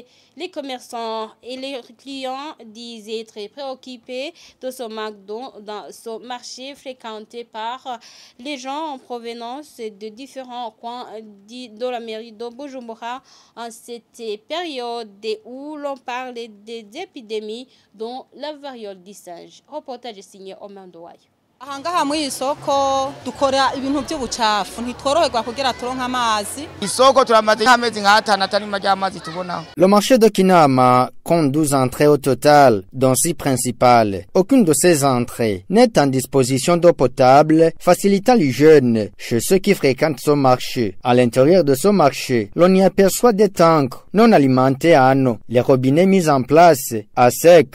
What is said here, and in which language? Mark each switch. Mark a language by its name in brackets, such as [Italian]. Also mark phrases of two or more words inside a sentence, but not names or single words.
[French] Les commerçants et les clients disent être préoccupés de ce manque d'eau dans ce marché fréquenté par les gens en provenance de différents coins de la mairie de Bujumbura en cette période où l'on parle des épidémies dont la variole du singe. Reportage signé Omando Wayo. [Rundi] Ahangaha muri isoko dukora ibintu by'ubucafu ntitworoherwa kugira turonka amazi. Isoko turamaze nk'amezi nk'atanu atari majya amazi tubona. [French] Le marché de Kinama compte 12 entrées au total, dont 6 principales. Aucune de ces entrées n'est en disposition d'eau potable, facilitant les jeunes chez ceux qui fréquentent ce marché. À l'intérieur de ce marché, l'on y aperçoit des tanks non alimentés en eau, les robinets mis en place à sec.